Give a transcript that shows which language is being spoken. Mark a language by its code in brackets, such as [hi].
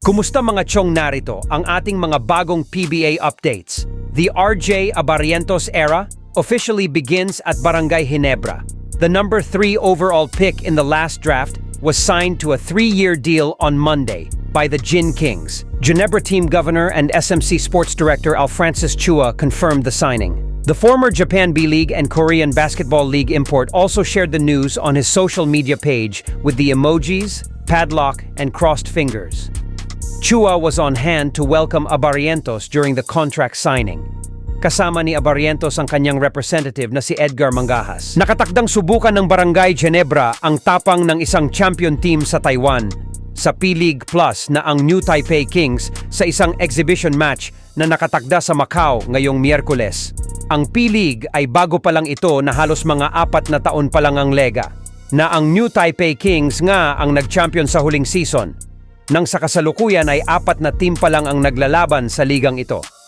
[tl] Kumusta mga chong, narito ang ating mga bagong PBA updates. [en] The RJ Abarrientos era officially begins at Barangay Ginebra. The number 3 overall pick in the last draft was signed to a 3-year deal on Monday by the Gin Kings. Ginebra team governor and SMC sports director Alfrancis Chua confirmed the signing. The former Japan B-League and Korean Basketball League import also shared the news on his social media page with the emojis, padlock, and crossed fingers. Chua was on hand to welcome Abarrientos during the contract signing. [tl] Kasama ni Abarrientos ang kanyang representative na si Edgar Mangahas. Nakatakdang subukan ng Barangay Ginebra ang tapang ng isang champion team sa Taiwan sa P-League Plus na ang New Taipei Kings sa isang exhibition match na nakatakda sa Macau ngayong Miyerkules. Ang P-League ay bago pa lang ito na halos mga 4 na taon pa lang ang lega, na ang New Taipei Kings nga ang nag-champion sa huling season, nang sa kasalukuyan ay 4 na team pa lang ang naglalaban sa ligang ito.